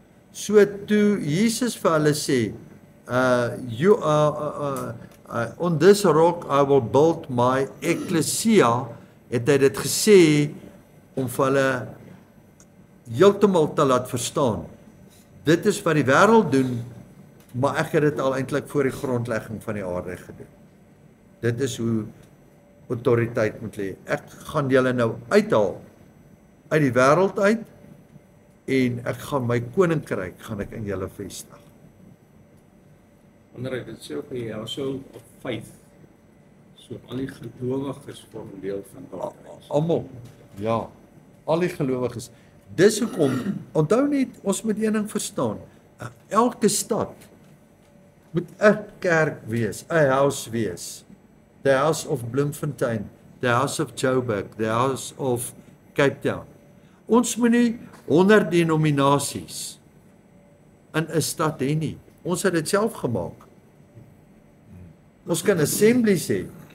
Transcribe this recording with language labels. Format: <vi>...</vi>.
<af>So toe Jesus vir hulle sê,</af> <en>you are on this rock I will build my ecclesia,</en> <af>het hy dit gesê om vir hulle heeltemal te laat verstaan. Dit is wat die wêreld doen, maar ek het dit al eintlik voor die grondlegging van die aarde gedoen. Dit is hoe autoriteit moet lê. Ek gaan julle nou uithaal uit die wêreld uit en ek gaan my koninkryk gaan ek in julle vestig. Wanneer ek dit sê op die</af> <en>household of faith,</en> <af>so al die gelowiges vorm deel van daardie. Almal, ja, al die gelowiges. Dis hoekom, onthou net, ons moet een ding verstaan, elke stad moet 'n kerk wees, 'n house wees.</af> <en>The house of Bloemfontein, the house of Joburg, the house of Cape Town.</en> <af>Ons moet nie 100 denominasies in 'n stad hê nie. Ons het dit self gemaak. Ons kan assemblies hê.</af>